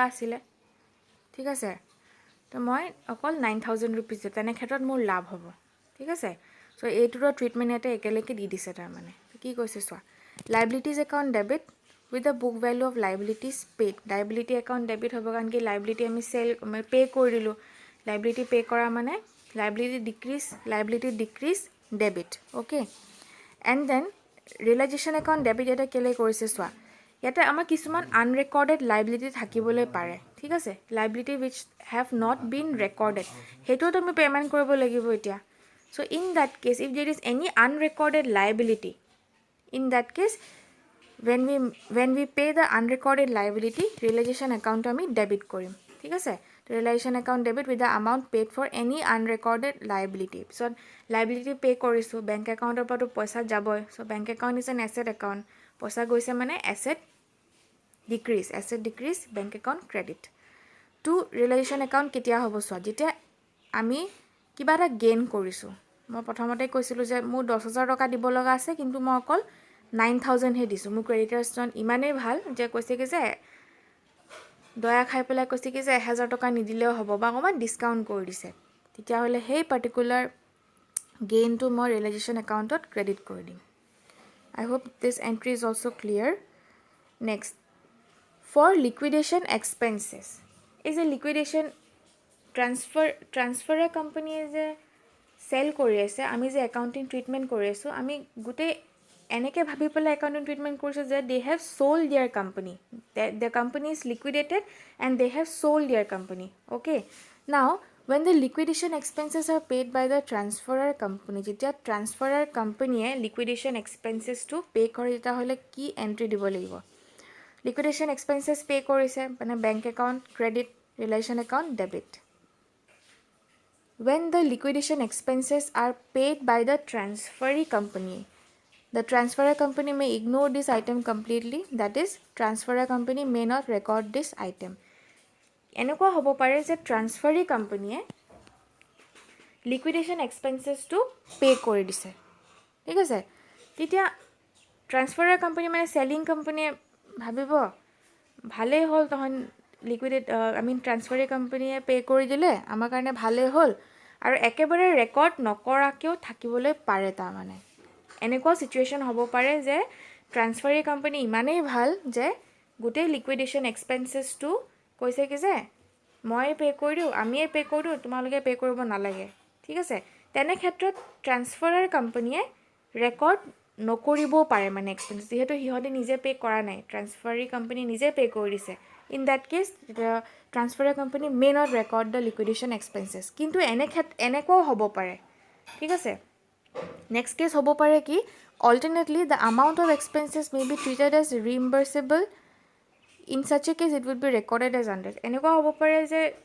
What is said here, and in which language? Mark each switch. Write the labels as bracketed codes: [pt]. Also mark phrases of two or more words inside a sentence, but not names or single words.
[as] আছিলে ঠিক আছে তো মই অকল 9,000 ৰুপিজ তেনে ক্ষেত্ৰত মোৰ লাভ হ'ব ঠিক আছে চ' এইটোৰ ট্ৰিটমেণ্ট ইয়াতে একেলগে দি দিছে তাৰমানে কি কৈছে চোৱা [en] liabilities account debit with the book value of liabilities paid liability account debit [as] হ'ব কাৰণ কি লাইবিলিটি আমি পে' কৰি দিলোঁ লাইবিলিটি পে' কৰা মানে [en] liability decrease debit. Okay, and then realization account debit [as] এটা কেলে কৰিছে চোৱা ইয়াতে আমাৰ কিছুমান আনৰেকৰ্ডেড লাইবিলিটি থাকিবলৈ পাৰে ঠিক আছে লাইবিলিটি [en] which have not been recorded [as] হেটো তুমি পেমেন্ট কৰিব লাগিব এতিয়া [en] so in that case if there is any unrecorded liability in that case when we pay the unrecorded liability realization account [as] আমি debit কৰিম ঠিক আছে [en] realization account debit with the amount paid for any unrecorded liability so liability pay [as] কৰিছো bank account ৰ পৰা পইচা যাবই [en] so bank account is an asset account [as] পইচা গৈছে মানে [en] asset decrease bank account credit [as] to realization account কেতিয়া হ'ব চোৱা যেতিয়া আমি কিবা এটা গেইন কৰিছো মই প্ৰথমতে কৈছিলো যে মোৰ 10000 টকা দিব লগা আছে কিন্তু মই অকল 9000 হে দিছো মোৰ ক্ৰেডিটৰ্ছজন ইমানেই ভাল যে কৈছে কি যে দয়া খাই পেলাই কৈছে কি যে 1000 টকা নিদিলেও হ'ব বা অকমান ডিসকাউন্ট কৰি দিছে তেতিয়া হলে সেই পাৰ্টিকুলাৰ গেইন টু মই ৰিয়েলাইজেশ্যন একাউণ্টত ক্ৰেডিট কৰি দিম I hope this entry is also clear. [en] Next, for liquidation expenses is a liquidation transfer company is a sell [as] কৰি আছে আমি যে [en] accounting treatment [as] কৰি আছো আমি গুটে এনেকে ভাবি পেলাই [en] accounting treatment [as] কৰিছো যে [en] they have sold their company the company is liquidated and they have sold their company okay now when the liquidation expenses are paid by the transferor company [as] যেতিয়া transferor company liquidation expenses to pay কৰে এটা হলে কি entry দিব লাগিব [en] liquidation expenses pay [as] কৰিছে মানে [en] bank account credit relation account debit when the liquidation expenses are paid by the transferee company the transferor company may ignore this item completely that is transferor company may not record this item [as] এনেকুৱা হ'ব পাৰে যে [en] transferee company liquidation expenses to pay [as] কৰি দিছে ঠিক আছে তেতিয়া [en] transferor company [as] মানে [en] selling company [as] ভাবিব ভালে হল তহন liquidate [en] I mean transferee company pay [as] কৰি দিলে আমাৰ কাৰণে ভালে হল আৰু একেবাৰে ৰেকৰ্ড নকৰাকেও থাকিবলৈ পাৰে তা মানে এনেকুৱা সিচুৱেচন হ'ব পাৰে যে [en] transferee company [as] ইমানেই ভাল যে গুটে [en] liquidation expenses to [as] কৈছে কি যে মই পে কৰি দিও আমি পে কৰি দিও তোমালোকে পে কৰিব নালাগে ঠিক আছে তেনে ক্ষেত্ৰত [en] transferor company [as] ৰেকৰ্ড নকৰিব পাৰে মানে এক্সপেন্স যেহেতু হিহতে নিজে পে কৰা নাই [en] transferee company [as] নিজে পে কৰি দিছে [en] in that case transferor company may not record the liquidation expenses [as] কিন্তু এনেকো হ'ব পাৰে ঠিক আছে [en] next case [as] হ'ব পাৰে কি [en] alternately the amount of expenses may be treated as reimbursable in such a case it would be recorded as under [as] এনেকুৱা হ'ব পাৰে যে